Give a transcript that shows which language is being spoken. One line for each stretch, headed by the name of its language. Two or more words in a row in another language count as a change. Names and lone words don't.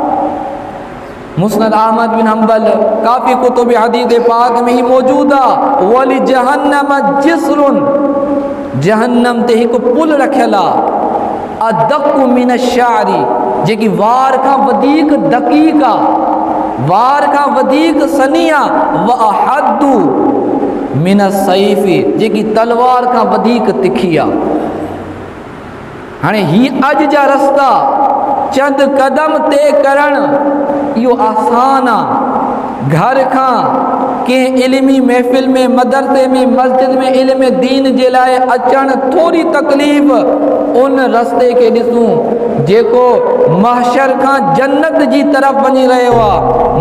Sindhi: मुस्नद अहमद बिन हंबल, काफ़ी कुतुब हदीस पाक में ही मौजूदु आहे।
Arabic: ولجهنم جسر,
Sindhi: जहन्नम ते हिकु पुल रखियल आहे,
Arabic: أدق من الشعر,
Sindhi: जेकी वार खां वधीक दक़ीक़ आहे, वार खां वधीक सनी आहे,
Arabic: وأحد من السيف,
Sindhi: जेकी तलवार खां वधीक तिखी आहे। हाणे ही अॼु जा रस्ता चंद कदम तय करणु इहो आसान आहे। घर खां कंहिं इल्मी महफ़िल में, मदरसे में, मस्जिद में इल्म दीन जे लाइ अचणु थोरी तकलीफ़, उन रस्ते खे ॾिसूं जेको महशर खां जन्नत जी तरफ़ वञी रहियो आहे।